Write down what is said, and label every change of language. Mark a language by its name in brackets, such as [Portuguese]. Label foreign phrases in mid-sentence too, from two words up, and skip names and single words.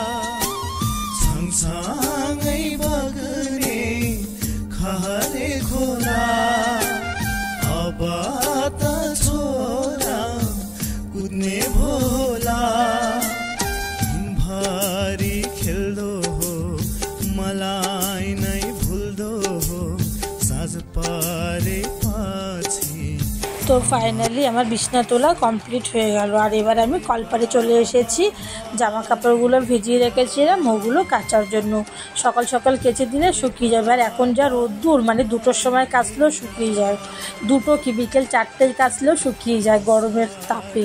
[Nepali] छङछङै बग्ने खहरे खोला, अब त छोरा कुद्ने भोला। दिनभरि खेल्दो हो, मलाई नै भुल्दो हो, साँझ परे पछि। [Bangla] তো ফাইনালি আমার বিছানা তোলা কমপ্লিট হয়ে গেল, আর এবার আমি কলপারে চলে এসেছি। জামা কাপড়গুলো ভিজিয়ে রেখেছিলাম ওগুলো কাচার জন্য। সকাল সকাল কেচে দিলে শুকিয়ে যাবে, আর এখন যা রোদ্দুর, মানে 2টোর সময় কাচলেও শুকিয়ে যায়, 2টো কি বিকেল 4টেয় কাচলেও শুকিয়ে যায় গরমের তাপে।